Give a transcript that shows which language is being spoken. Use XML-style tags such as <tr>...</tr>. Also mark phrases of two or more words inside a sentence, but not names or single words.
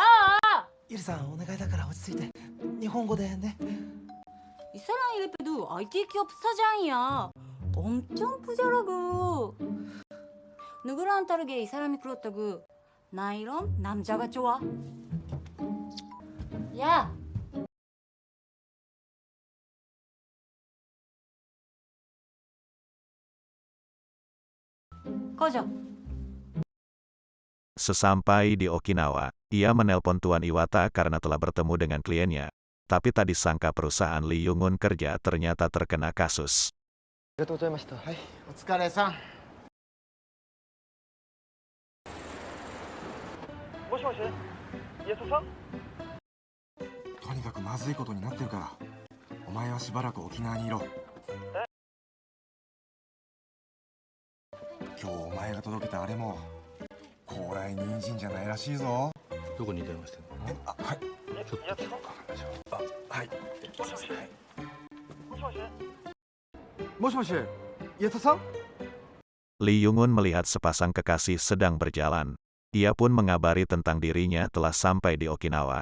<ja>ゆりさんお願いだから落ち着いて日本語でね</ja> <ko>이 사람 이래봬도 IT 기업 사장이야. 엄청 부자라고. 누구랑 다르게 이 사람이 그렇다고. 나 이런 남자가 좋아. 야. 꺼져.</ko> <id>Sesampai di Okinawa, ia menelpon Tuan Iwata karena telah bertemu dengan kliennya. Tapi tak disangka perusahaan Lee Young-un kerja ternyata terkena kasus.</id> <ja>ありがとうございましたはいお疲れさん。もしもし、イエスさん。とにかくまずいことになってるからお前はしばらく沖縄にいろ。今日お前が届けたあれも高麗人参じゃないらしいぞ。どこに電話してんの？あ、はい。ちょっとかかんないしょ。あ、はい。もしもし。もしもし。もしもし矢田さん</ja> <id>Lee Young-un melihat sepasang kekasih sedang berjalan. Ia pun mengabari tentang dirinya telah sampai di Okinawa.</id>